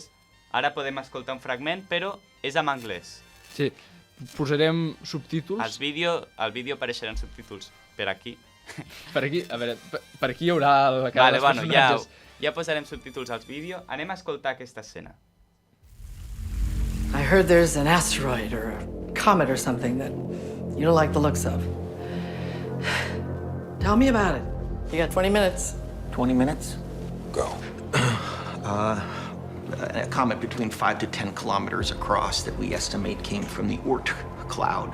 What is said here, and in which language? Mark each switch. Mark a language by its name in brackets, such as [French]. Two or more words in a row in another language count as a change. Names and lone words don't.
[Catalan] Ara podem escoltar un fragment, però és en anglès. Sí, posarem subtítols. Al vídeo apareixeran subtítols per aquí. Per aquí? A veure, per aquí hi haurà la cara dels personatges. Ja posarem subtítols al vídeo. Anem a escoltar aquesta escena. [English] I heard there's an asteroid or a comet or something that you don't like the looks of. Tell me about it. You got 20 minutes. 20 minutes? Go. A comet between 5 to 10 kilometers across that we estimate came from the Oort cloud.